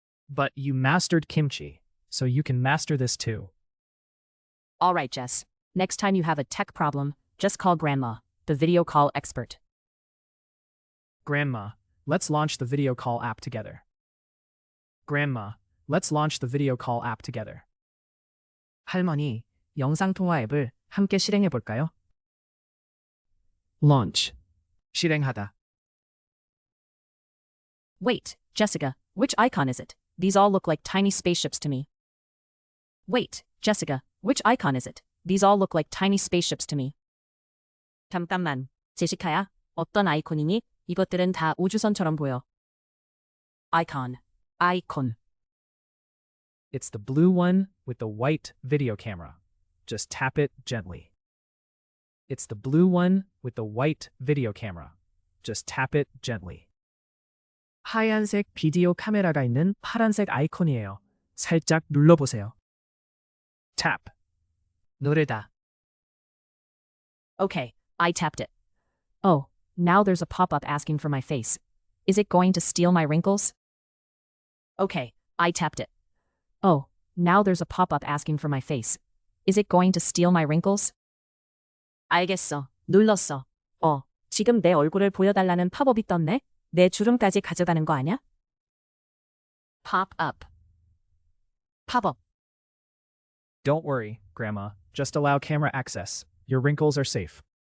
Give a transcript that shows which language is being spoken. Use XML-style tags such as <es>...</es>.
<en>But you mastered kimchi, so you can master this too. All right, Jess. Next time you have a tech problem, just call Grandma, the video call expert. Grandma, let's launch the video call app together. Grandma, let's launch the video call app together.</en> <ko>할머니, 영상통화 앱을 함께 실행해 볼까요? Launch. 실행하다.</ko> <en>Wait, Jessica, which icon is it? These all look like tiny spaceships to me. Wait, Jessica, which icon is it? These all look like tiny spaceships to me.</en> <ko>잠깐만, 제시카야, 어떤 아이콘이니? 이것들은 다 우주선처럼 보여.</ko> <en>Icon. Icon. It's the blue one with the white video camera. Just tap it gently. It's the blue one with the white video camera. Just tap it gently.</en> <ko>하얀색 비디오 카메라가 있는 파란색 아이콘이에요. 살짝 눌러보세요. Tap. 누르다.</ko> <en>Okay, I tapped it. Oh, now there's a pop-up asking for my face. Is it going to steal my wrinkles? Okay, I tapped it. Oh, now there's a pop-up asking for my face. Is it going to steal my wrinkles?</en> <ko>알겠어. 눌렀어. 지금 내 얼굴을 보여달라는 팝업이 떴네? 내 주름까지 가져가는 거 아냐?</ko> <en>Pop up. Pop-up. Don't worry, Grandma. Just allow camera access. Your wrinkles are safe.</en>